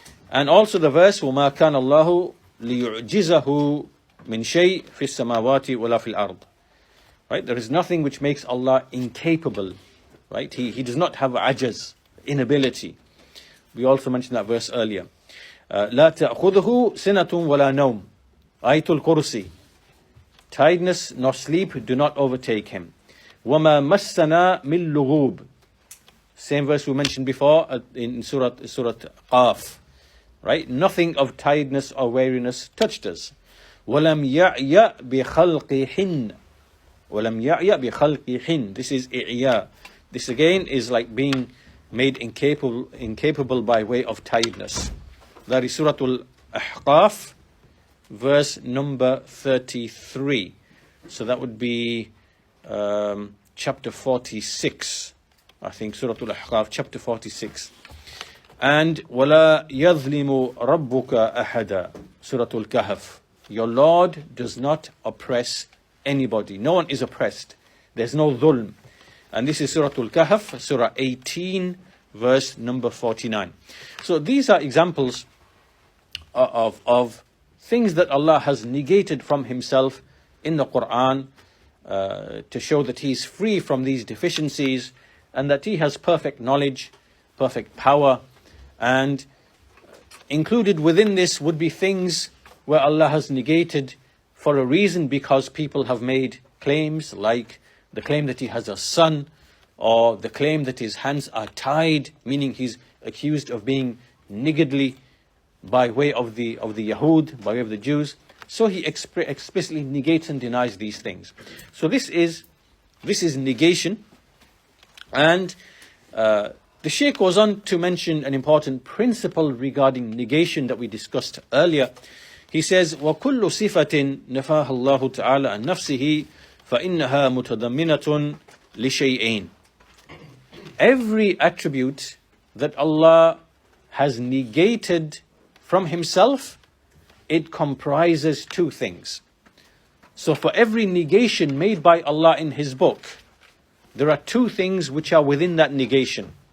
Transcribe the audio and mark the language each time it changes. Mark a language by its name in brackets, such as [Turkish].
[English] And also the verse, [Arabic] وَمَا كَانَ اللَّهُ لِيُعْجِزَهُ مِنْ شَيْءٍ فِي السَّمَاوَاتِ وَلَا فِي الْأَرْضِ. [English] Right? There is nothing which makes Allah incapable. Right? He does not have ajaz, inability. We also mentioned that verse earlier. [Arabic] لا تأخذه سنة ولا نوم. Ayatul Kursi. [English] Tiredness nor sleep do not overtake Him. [Arabic] وَمَا مَسَّنَا مِن لُغُوبٍ. [English] Same verse we mentioned before in Surah Qaf. Right? Nothing of tiredness or weariness touched us. [Arabic] وَلَمْ يَعْيَ بِخَلْقِهِنَّ. وَلَمْ يَعْيَ بِخَلْقِهِنَّ. [English] This is i'ya. This again is like being made incapable by way of tiredness. That is Surah Al-Ahqaf, verse number 33. So that would be chapter 46. I think Surah Al-Ahqaf, chapter 46. [Arabic] And وَلَا يَظْلِمُ رَبُّكَ أَحَدًا. [English] Surah Al-Kahf. Your Lord does not oppress anybody. No one is oppressed. There's no dhulm. And this is Surah Al-Kahf, Surah 18, verse number 49. So these are examples of things that Allah has negated from Himself in the Quran to show that He is free from these deficiencies and that He has perfect knowledge, perfect power. And included within this would be things where Allah has negated for a reason because people have made claims, like the claim that He has a son, or the claim that His hands are tied, meaning He's accused of being niggardly by way of the Yahud, by way of the Jews. So He explicitly negates and denies these things. So this is negation. And the Shaykh goes on to mention an important principle regarding negation that we discussed earlier. He says, [Arabic] وَكُلُّ صِفَةٍ نَفَاهَ اللَّهُ تَعَالَى عَنْ نَفْسِهِ فَإِنَّهَا مُتَضَمِّنَةٌ لِشَيْئَيْنِ. [English] Every attribute that Allah has negated from Himself, it comprises two things. So for every negation made by Allah in His book, there are two things which are within that negation.